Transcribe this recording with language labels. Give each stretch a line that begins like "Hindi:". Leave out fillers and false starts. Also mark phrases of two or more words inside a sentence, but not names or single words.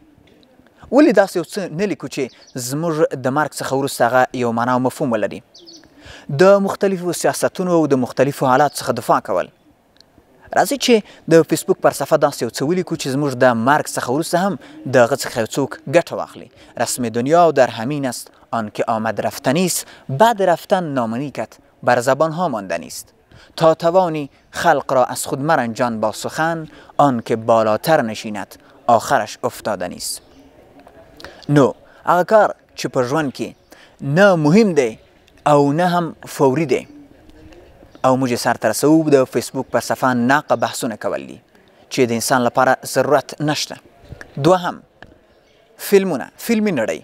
Pashto: ولې داسې یو څه نه لیکو چې زموږ د مرګ څخه وروسته هغه یو معنا او مفهوم ولري؟ د مختلفو سیاستونو او د مختلفو حالاتو څخه دفاع کول. راځئ چې د فیسبوک پر صفحه داسې یو څه ولیکو چې زموږ د مرګ څخه وروسته هم د هغه څخه یو څوک ګټه واخلي.
Persian: رسم دنیا در همین است آنکه آمد رفتنی است، بعد رفتن نامنیکت بر زبانها ماندنی است. تا توانی خلق را از خود مرنجان با سخن، آنکه بالاتر نشیند آخرش افتادنی است.
Pashto: نو هغه کار چې په ژوند کې نه مهم دی او نه هم فوري دی او موږ یې سرته رسوو، د فیسبوک پر صفحه ناقه بحثونه کول دي چې د انسان لپاره ضرورت نشته. دوهم فلمونه، فلمي نړۍ.